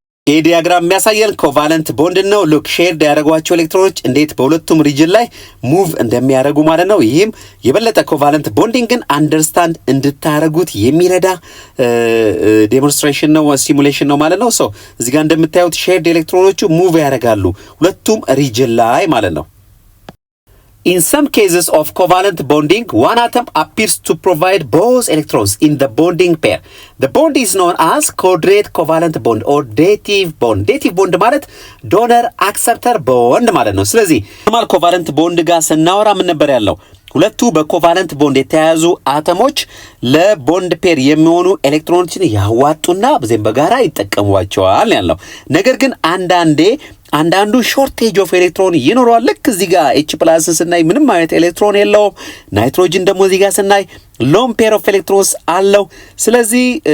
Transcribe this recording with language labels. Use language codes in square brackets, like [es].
[am] ይህ ዲያግራም የሚያሳየን ኮቫለንት ቦንድ ነው። ሉክ ሼርድ ያደረጓቸው ኤሌክትሮኖች እንዴት በሁለቱም ሪጅን ላይ ሙቭ እንደሚያደርጉ ማለት ነው። ይህም የበለጠ ኮቫለንት ቦንዲንግን አንደርስታንድ እንድታረጉት የሚረዳ ዴሞንስትሬሽን ነው፣ ሲሙሌሽን ነው ማለት ነው። ሶ እዚህ ጋር እንደምታዩት ሼርድ ኤሌክትሮኖቹ ሙቭ ያደርጋሉ ሁለቱም ሪጅን ላይ ማለት ነው። [en] In some cases of covalent bonding, one atom appears to provide both electrons in the bonding pair. The bond is known as coordinate covalent bond or dative bond. [am] Dative bond ማለት donor acceptor bond ማለት ነው። ስለዚህ ኖርማል ኮቫለንት ቦንድ ጋር ስናወራ ምን ነበር ያለው? ሁለቱ በኮቫለንት ቦንድ የተያያዙ አተሞች ለቦንድ ፔር የሚሆኑ ኤሌክትሮኖችን ያዋጡና በዚህም በጋራ ይጠቀሙባቸዋል ያለው። ነገር ግን አንዳንዱ ሾርቴጅ ኦፍ ኤሌክትሮን ይኖረዋል። ልክ እዚህ ጋር ኤች ፕላስ ስናይ ምንም አይነት ኤሌክትሮን የለውም። ናይትሮጅን ደግሞ እዚህ ጋር ስናይ ሎን ፔር ኦፍ ኤሌክትሮንስ አለው። ስለዚህ